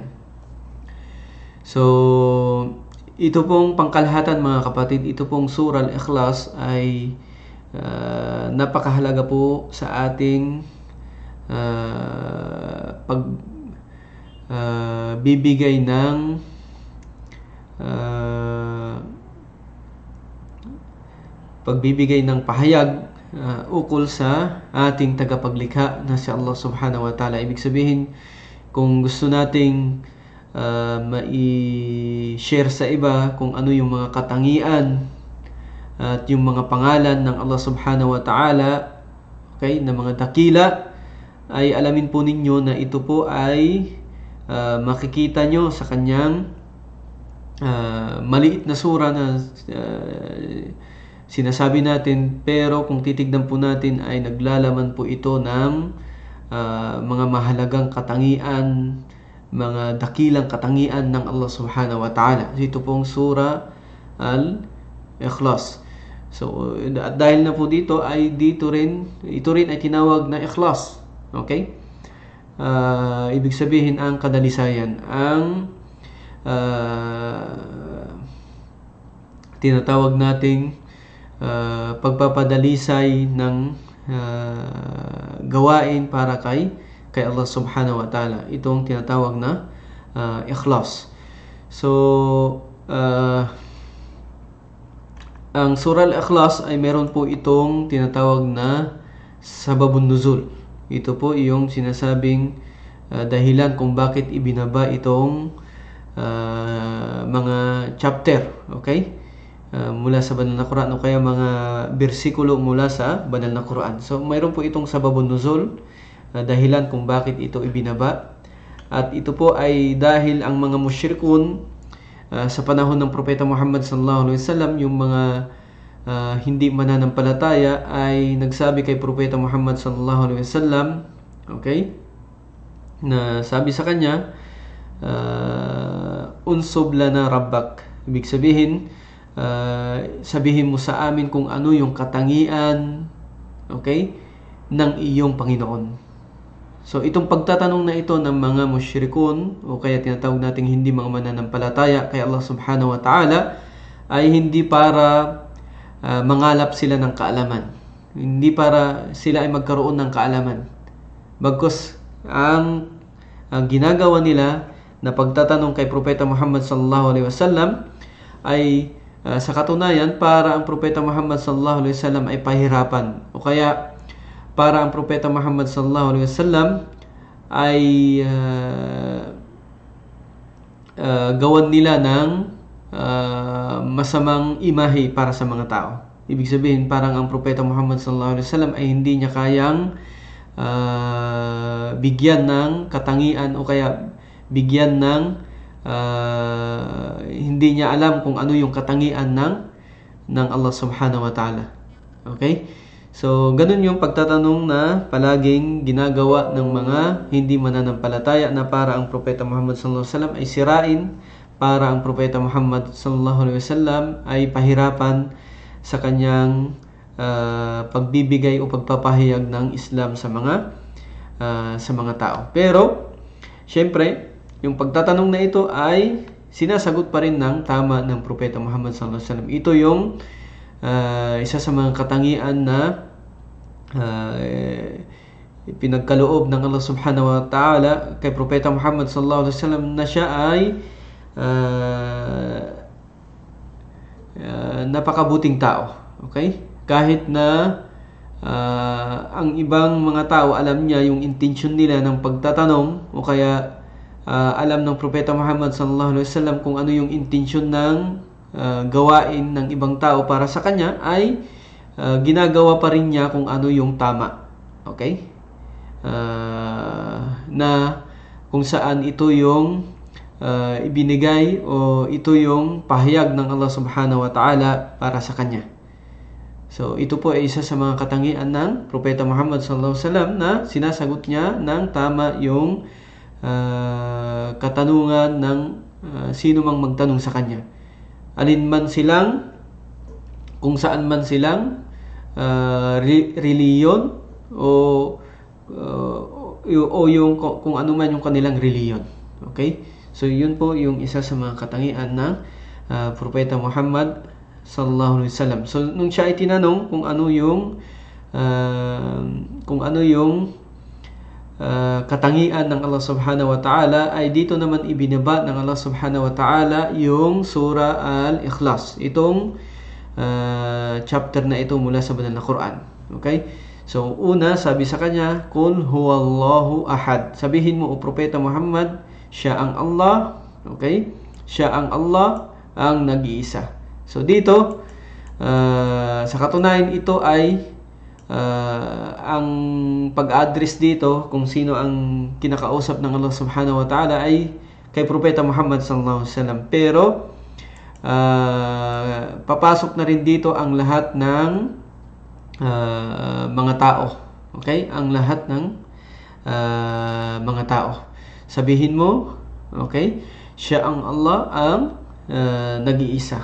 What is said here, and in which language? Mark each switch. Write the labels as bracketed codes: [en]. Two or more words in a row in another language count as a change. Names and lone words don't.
[tl] So, ito pong pangkalahatan mga kapatid, ito pong Surah Al-Ikhlas ay napakahalaga po sa ating bibigay ng pagbibigay ng pahayag ukol sa ating tagapaglikha na si Allah [ar] سبحانه وتعالى. [tl] Ibig sabihin, kung gusto nating mai-share sa iba kung ano yung mga katangian at yung mga pangalan ng Allah [ar] سبحانه وتعالى, [tl] okay, na mga dakila, ay alamin po ninyo na ito po ay makikita nyo sa kanyang maliit na sura na sinasabi natin, pero kung titignan po natin ay naglalaman po ito ng mga mahalagang katangian, mga dakilang katangian ng Allah [ar] سبحانه وتعالى. [tl] Ito pong Surah Al-Ikhlas. So, at dahil na po dito ay ito rin ay tinawag na Ikhlas. Okay? Ibig sabihin ang kadalisayan, ang tinatawag nating pagpapadalisay ng gawain para kay Allah [ar] سبحانه وتعالى. [tl] Itong tinatawag na Ikhlas. So, ang Surah Al-Ikhlas ay meron po itong tinatawag na [ar] سبب النزول. [tl] Ito po yung sinasabing dahilan kung bakit ibinaba itong mga chapter, okay? Mula sa banal na Quran o kaya mga bersikulo mula sa banal na Quran. So, mayroon po itong [ar] سبب النزول, [tl] dahilan kung bakit ito ibinaba. At ito po ay dahil ang mga musyrikun sa panahon ng Propeta Muhammad [ar] صلى الله عليه وسلم, [tl] yung mga hindi mananampalataya, ay nagsabi kay Propeta Muhammad [ar] صلى الله عليه وسلم, [tl] okay, na sabi sa kanya, [ar] انسب لنا ربك. [tl] Ibig sabihin, sabihin mo sa amin kung ano yung katangian, okay, ng iyong Panginoon. So, itong pagtatanong na ito ng mga musyrikun o kaya tinatawag nating hindi mga mananampalataya kay Allah [ar] سبحانه وتعالى [tl] ay hindi para mangalap sila ng kaalaman. Hindi para sila ay magkaroon ng kaalaman. Bagkus ang ginagawa nila na pagtatanong kay Propeta Muhammad [ar] صلى الله عليه وسلم [tl] ay sa katunayan para ang Propeta Muhammad [ar] صلى الله عليه وسلم [tl] ay pahirapan, o kaya para ang Propeta Muhammad [ar] صلى الله عليه وسلم [tl] ay gawan nila ng masamang imahe para sa mga tao. Ibig sabihin, parang ang Propeta Muhammad [ar] صلى الله عليه وسلم [tl] ay hindi niya kayang bigyan ng katangian o kaya bigyan ng hindi niya alam kung ano yung katangian ng Allah [ar] سبحانه وتعالى. [tl] Okay? So, ganun yung pagtatanong na palaging ginagawa ng mga hindi mananampalataya na para ang Propeta Muhammad [ar] صلى الله عليه وسلم [tl] ay sirain, para ang Propeta Muhammad [ar] صلى الله عليه وسلم [tl] ay pahirapan sa kanyang pagbibigay o pagpapahayag ng Islam sa mga tao. Pero, syempre, yung pagtatanong na ito ay sinasagot pa rin ng tama ng Propeta Muhammad [ar] صلى الله عليه وسلم. [tl] Ito yung isa sa mga katangian na pinagkaloob ng Allah [ar] سبحانه وتعالى [tl] kay Propeta Muhammad [ar] صلى الله عليه وسلم [tl] na siya ay napakabuting tao. Okay? Kahit na ang ibang mga tao alam niya yung intention nila ng pagtatanong, o kaya alam ng Propeta Muhammad [ar] صلى الله عليه وسلم [tl] kung ano yung intention ng gawain ng ibang tao para sa kanya, ay ginagawa pa rin niya kung ano yung tama. Okay? Na kung saan ito yung ibinigay o ito yung pahayag ng Allah [ar] سبحانه وتعالى [tl] para sa kanya. So, ito po ay isa sa mga katangian ng Propeta Muhammad [ar] صلى الله عليه وسلم [tl] na sinasagot niya ng tama yung katanungan ng sino mang magtanong sa kanya. Alin man silang, kung saan man silang reliyon o o yung kung ano man yung kanilang reliyon. Okay? So yun po yung isa sa mga katangian ng Propeta Muhammad [ar] صلى الله عليه وسلم. [tl] So nung siya ay tinanong kung ano yung katangian ng Allah [ar] سبحانه وتعالى, [tl] ay dito naman ibinaba ng Allah [ar] سبحانه وتعالى [tl] yung surah Al-Ikhlas. Itong chapter na ito mula sa banal na Quran. Okay? So una, sabi sa kanya, [ar] قل هو الله أحد. [tl] Sabihin mo, o Propeta Muhammad, siya ang Allah. Okay? Siya ang Allah, ang nag-iisa. So dito, sa katunayan, ito ay ang pag-address dito kung sino ang kinakausap ng Allah [ar] سبحانه وتعالى [tl] ay kay Propeta Muhammad [ar] صلى الله عليه وسلم. [tl] Pero papasok na rin dito ang lahat ng mga tao. Okay? Ang lahat ng mga tao. Sabihin mo, okay? Siya ang Allah, ang nag-iisa.